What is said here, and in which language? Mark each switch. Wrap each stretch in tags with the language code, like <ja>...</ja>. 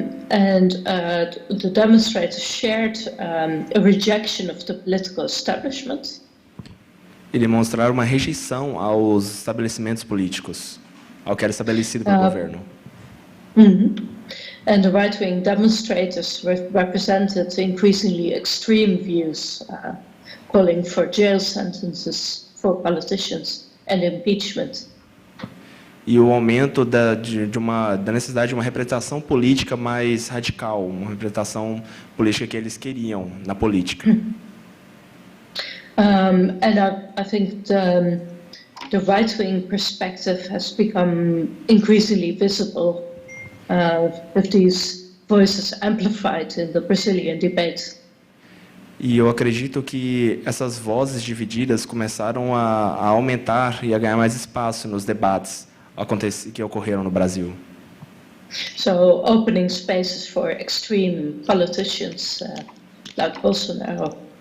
<en>The demonstrators shared a rejection of the political establishment.</en> <pt>E demonstraram uma rejeição aos estabelecimentos políticos, ao que era estabelecido pelo governo.</pt> <en>And the right-wing demonstrators represented increasingly extreme views, calling for jail sentences for politicians and impeachment.</en> <pt>E o aumento da necessidade de uma representação política mais radical, uma representação política que eles queriam na política.</pt> <en>And I think the right-wing perspective has become increasingly visible with these voices amplified in the Brazilian debate.</en> <pt>E eu acredito que essas vozes divididas começaram a aumentar e a ganhar mais espaço nos debates que ocorreram no Brasil.</pt> <en>So opening spaces for extreme politicians like Bolsonaro.</en>